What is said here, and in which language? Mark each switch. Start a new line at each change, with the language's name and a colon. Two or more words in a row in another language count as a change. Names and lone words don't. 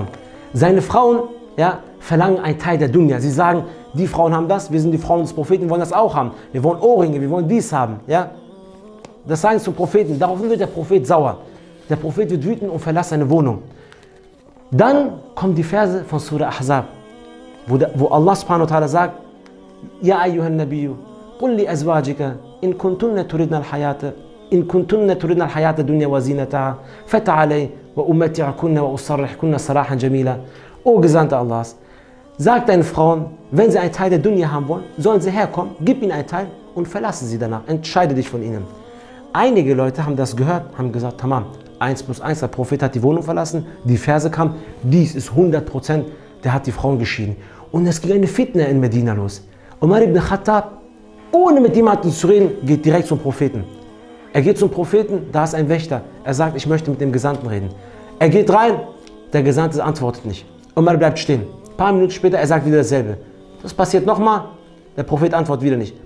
German: Seine Frauen, ja, verlangen einen Teil der Dunya. Sie sagen, die Frauen haben das, wir sind die Frauen des Propheten, wir wollen das auch haben. Wir wollen Ohrringe, wir wollen dies haben. Ja? Das sagen sie zum Propheten. Daraufhin wird der Prophet sauer. Der Prophet wird wütend und verlässt seine Wohnung. Dann kommen die Verse von Surah Ahzab, wo Allah
Arabic: سبحانه وتعالى sagt, يا أيها النبي قل لأزواجك إن كنتن تردن الحياة الدنيا وزينتها فتعالين أمتعكن وأسرحكن سراحا جميلا.
German: O Gesandte Allahs, sag deinen Frauen, wenn sie einen Teil der Dunya haben wollen, sollen sie herkommen, gib ihnen einen Teil und verlasse sie danach, entscheide dich von ihnen. Einige Leute haben das gehört, haben gesagt, tamam, 1 plus 1, der Prophet hat die Wohnung verlassen, die Verse kamen, dies ist 100%, der hat die Frauen geschieden. Und es ging eine Fitna in Medina los. Umar ibn Khattab, ohne mit jemandem zu reden, geht direkt zum Propheten. Er geht zum Propheten, da ist ein Wächter. Er sagt, ich möchte mit dem Gesandten reden. Er geht rein, der Gesandte antwortet nicht. Umar bleibt stehen. Ein paar Minuten später, er sagt wieder dasselbe. Das passiert nochmal, der Prophet antwortet wieder nicht.